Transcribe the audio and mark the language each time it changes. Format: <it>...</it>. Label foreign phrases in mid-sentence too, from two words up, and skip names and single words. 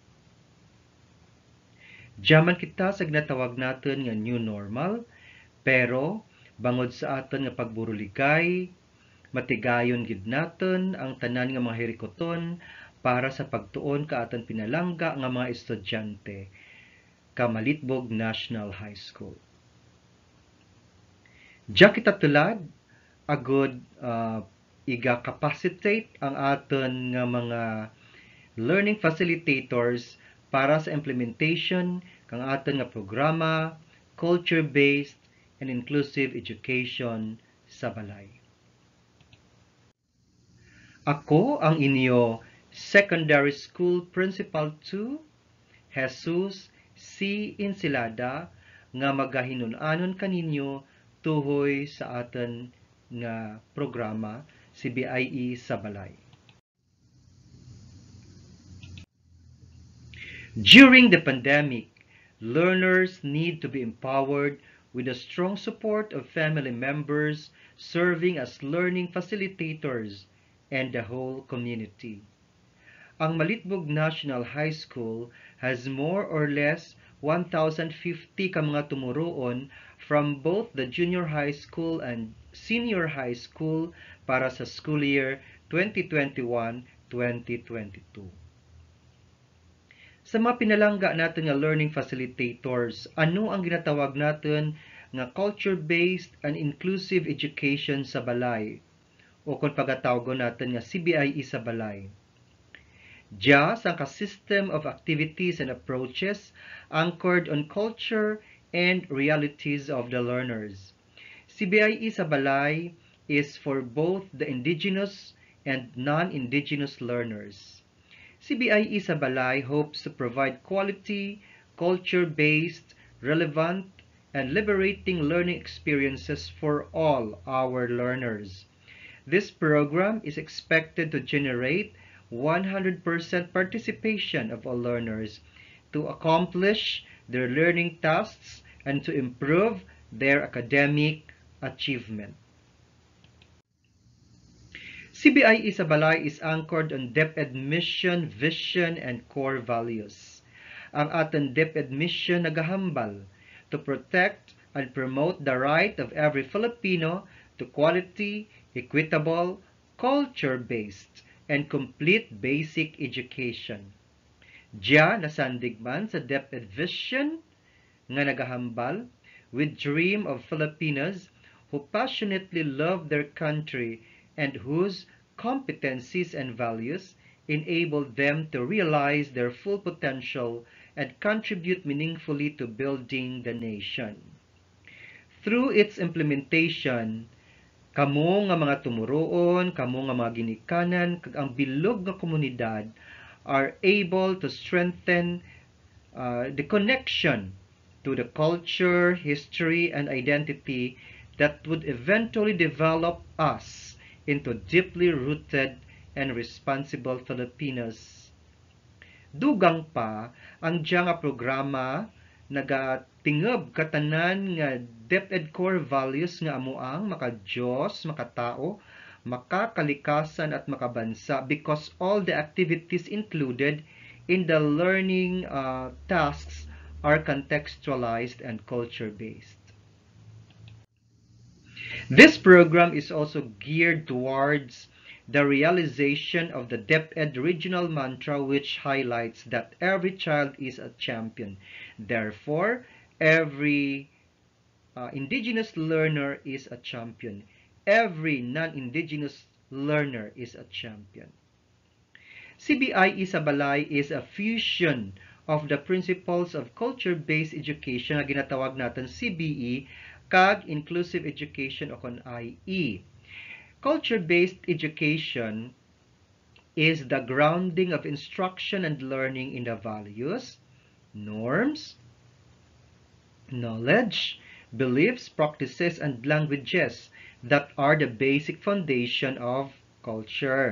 <krj>Diyaman kita sa ginatawag naton nga</krj> <en>new normal,</en> <krj>pero bangod sa aton nga pagburuligay, matigayon gid naton ang tanan nga mga hirikoton para sa pagtuon ka aton pinalangga nga mga estudyante ka Malitbog National High School. Diya kita tulad agud iga-capacitate ang aton nga mga</krj> <en>learning facilitators</en> <krj>para sa implementation kang aton nga programa,</krj> <en>culture-based and inclusive education sa Balay.</en> <krj>Ako ang inyo</krj> <en>Secondary School Principal 2,</en> <krj>Jesus C. Ensilada, nga magahinun-anon kaninyo tuhoy sa aton nga programa CbIE sa Balay.</krj> <en>During the pandemic, learners need to be empowered with the strong support of family members serving as learning facilitators and the whole community. Ang Malitbog National High School has more or less 1,050</en> <krj>ka mga tumuroon</krj> <en>from both the junior high school and senior high school</en> <krj>para sa</krj> <en>school year 2021-2022.</en> <krj>Sa mga pinalangga natin nga</krj> <en>learning facilitators,</en> <krj>ano ang ginatawag natin nga</krj> <en>culture-based and inclusive education</en> <krj>sa Balay o kung pagatawgon natin nga CbIE sa Balay. Diya ang</krj> <en>ka-system of activities and approaches anchored on culture and realities of the learners. CbIE sa Balay is for both the indigenous and non-indigenous learners. CbIE sa Balay hopes to provide quality, culture-based, relevant, and liberating learning experiences for all our learners. This program is expected to generate 100% participation of all learners to accomplish their learning tasks and to improve their academic achievement. CbIE sa Balay is anchored on DepEd mission, vision, and core values.</en> <krj>Ang aton DepEd mission nagahambal</krj> <en>to protect and promote the right of every Filipino to quality, equitable, culture-based, and complete basic education.</en> <krj>Diya nasandigman sa DepEd vision nga nagahambal</krj> <en>with dream of Filipinos who passionately love their country and whose competencies and values enable them to realize their full potential and contribute meaningfully to building the nation. Through its implementation,</en> <krj>kamo nga mga tumuroon, kamo nga mga ginikanan, kag ang bilog nga komunidad</krj> <en>are able to strengthen the connection to the culture, history, and identity that would eventually develop us into deeply rooted and responsible Filipinos.</en> <krj>Dugang pa ang diya nga programa nagatingab katanan nga</krj> <en>DepEd core values</en> <krj>nga amuang</krj> <tl>maka-Diyos, makatao, makakalikasan at makabansa</tl> <en>because all the activities included in the learning tasks are contextualized and culture-based. This program is also geared towards the realization of the DepEd regional mantra, which highlights that every child is a champion. Therefore, every indigenous learner is a champion. Every non-indigenous learner is a champion. CbIE sa Balay is a fusion of the principles of culture-based education</en> <krj>na ginatawag natin CbE kag</krj> <en>inclusive education</en> <krj>o kon IE.</krj> <en>Culture-based education is the grounding of instruction and learning in the values, norms, knowledge, beliefs, practices, and languages that are the basic foundation of culture.</en>